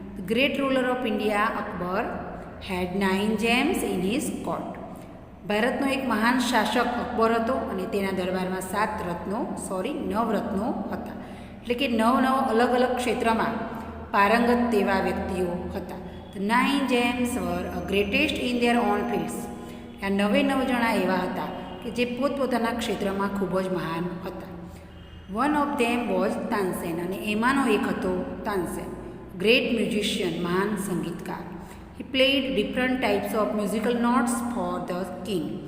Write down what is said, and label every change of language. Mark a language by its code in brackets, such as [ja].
[en] Great ruler of India Akbar had 9 gems in his court. [gu] ભારતનો એક મહાન શાસક અકબર હતો અને તેના દરબારમાં 9 રત્નો હતા. એટલે કે 9 અલગ અલગ ક્ષેત્રમાં પારંગત તેવા વ્યક્તિઓ હતા. [en] The 9 gems were a greatest in their own fields. [gu] આ 9 જણા એવા હતા કે જે પોતપોતાના ક્ષેત્રમાં ખૂબ જ મહાન હતા. [en] One of them was [gu] Tansen, અને એમાંનો એક હતો તાનસેન, [en] great musician [gu] મહાન સંગીતકાર. [en] He played different types of musical notes for the king.